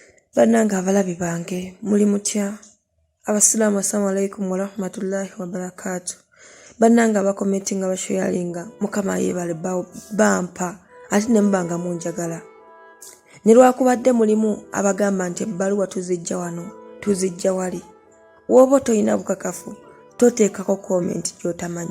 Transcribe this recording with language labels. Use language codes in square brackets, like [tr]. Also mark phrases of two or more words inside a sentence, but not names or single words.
[lg] Bannange abalabi bange muli mutya? [ar] Abasiraamu السلام عليكم ورحمة الله وبركاته. [lg] Bannange abakomentinga basharinga mukama yeebale bampa ate ne mubanga munjagala. Ne lwakubadde mulimu abagamba nti ebbaluwa tuzijja wano tuzijja wali. Woba toyina bukakafu toteekako comment gy'otamanyi.